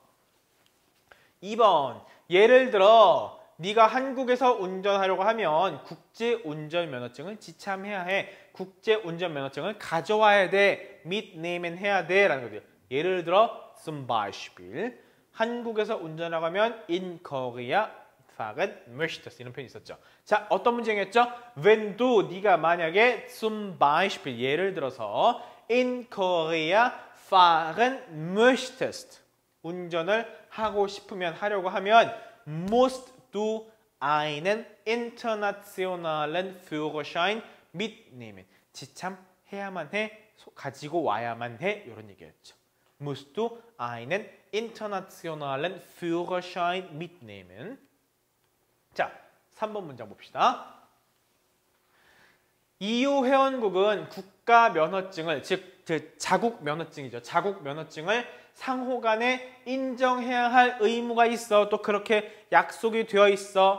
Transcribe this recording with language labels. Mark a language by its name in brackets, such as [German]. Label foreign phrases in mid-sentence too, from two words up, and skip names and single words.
[Korean] 2번. 예를 들어 네가 한국에서 운전하려고 하면 국제운전면허증을 지참해야 해. 국제운전면허증을 가져와야 돼. mitnehmen 해야 돼. 라는 거죠. 예를 들어 [German] zum Beispiel [Korean] 한국에서 운전하려고 하면 [German] in Korea fahren möchtest [Korean] 이런 표현이 있었죠. 자, 어떤 문제겠죠? [German] Wenn du, [Korean] 네가 만약에 [German] zum Beispiel [Korean] 예를 들어서 [German] in Korea fahren möchtest [Korean] 운전을 하고 싶으면 하려고 하면 [German] musst du einen internationalen Führerschein mitnehmen [Korean] 지참해야만 해, 가지고 와야만 해 이런 얘기였죠. [German] musst du einen internationalen Führerschein mitnehmen. [Korean] 자, 3번 문장 봅시다. EU 회원국은 국가 면허증을, 즉 자국 면허증이죠. 자국 면허증을 상호 간에 인정해야 할 의무가 있어. 또 그렇게 약속이 되어 있어.